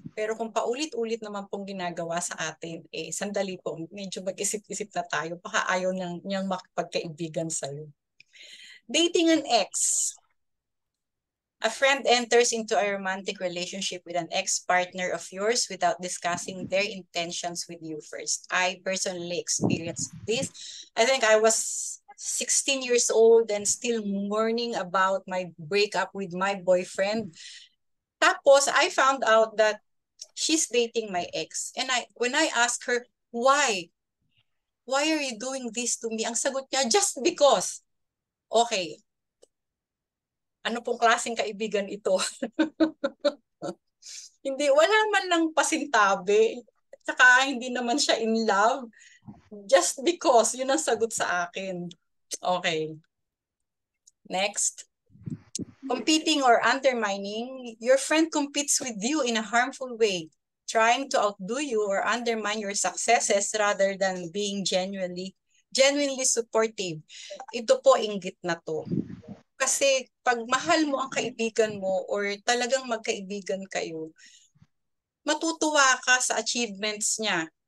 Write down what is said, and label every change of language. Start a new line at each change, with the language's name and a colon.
Filipino: Pero kung paulit-ulit naman pong ginagawa sa atin, sandali po, medyo mag-isip-isip na tayo, baka ayaw niyang makipagkaibigan sa'yo.
English: Dating an ex. A friend enters into a romantic relationship with an ex-partner of yours without discussing their intentions with you first. I personally experienced this. I think I was 16 years old and still mourning about my breakup with my boyfriend.
Filipino: Tapos,
English: I found out that she's dating my ex. And when I asked her, why? Why are you doing this to me?
Filipino: Ang sagot niya,
English: just because.
Filipino: Okay, ano pong klaseng kaibigan ito? Hindi, wala man lang pasintabi. Tsaka hindi naman siya in love.
English: Just because,
Filipino: yun ang sagot sa akin.
English: Okay. Next. Competing or undermining. Your friend competes with you in a harmful way, trying to outdo you or undermine your successes rather than being genuinely supportive.
Filipino: Ito po, inggit na to. Kasi pag mahal mo ang kaibigan mo or talagang magkaibigan kayo, matutuwa ka sa achievements niya.